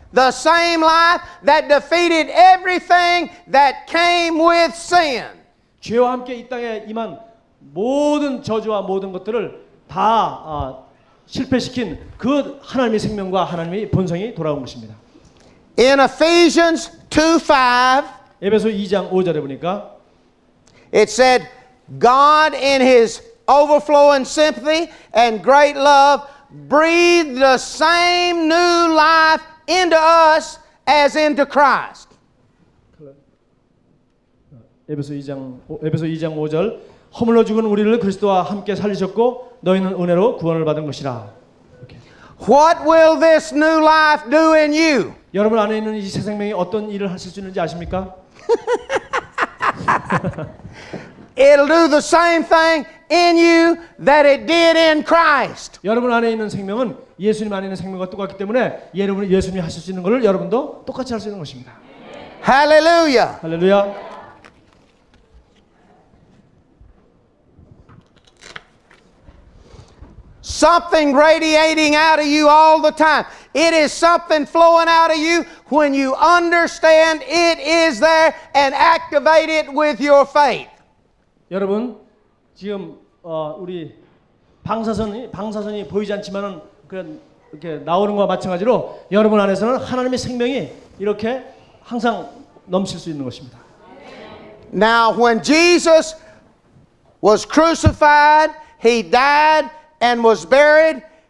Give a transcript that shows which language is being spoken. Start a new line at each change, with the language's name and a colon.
English: the same life that defeated everything that came with sin.
Korean: 죄와 함께 이 땅에 임한 모든 저주와 모든 것들을 다 실패시킨 그 하나님의 생명과 하나님의 본성이 돌아온 것입니다.
English: In Ephesians 2:5,
Korean: 에베소 2장 5절에 보니까
English: it said, God in his overflowing sympathy and great love breathed the same new life into us as into Christ.
Korean: 에베소 2장 5절 허물러 죽은 우리를 그리스도와 함께 살리셨고 너희는 은혜로 구원을 받은 것이라. 이렇게.
English: What will this new life do in you?
Korean: 여러분 안에 있는 이 새 생명이 어떤 일을 하실 수 있는지 아십니까?
English: It'll do the same thing in you that it did in Christ.
Korean: 여러분 안에 있는 생명은 예수님 안에 있는 생명과 똑같기 때문에 예수님이 하실 수 있는 것을 여러분도 똑같이 할 수 있는 것입니다.
English: Hallelujah.
Korean: 할렐루야.
English: Something radiating out of you all the time. It is something flowing out of you when you understand it is there and activate it with your faith.
Korean: 여러분 지금 우리 방사선이 보이지 않지만은 이렇게 나오는 것과 마찬가지로 여러분 안에서는 하나님의 생명이 이렇게 항상 넘칠 수 있는 것입니다.
English: Now, when Jesus was crucified, he died and was buried.